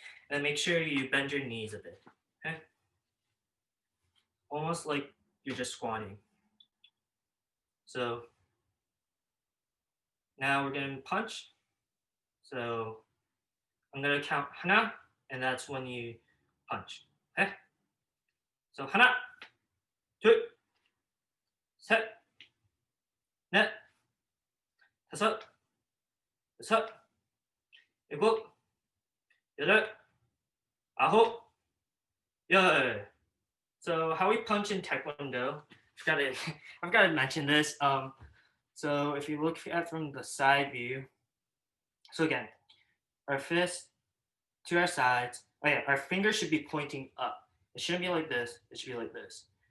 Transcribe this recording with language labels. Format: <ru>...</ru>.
<en>And make sure you bend your knees a bit. Okay? Almost like you're just squatting. So now we're going to punch. So I'm going to count 하나, and that's when you punch. Okay?</en> <ko>So 하나, 둘, 셋, 넷, 다섯, 여섯, 일곱, 여덟, 아홉, 열.</ko> <en>So how we punch in Taekwondo, I've got to mention this. So if you look at from the side view, so again, our fist to our sides. Oh yeah, our fingers should be pointing up. It shouldn't be like this. It should be like this.</en>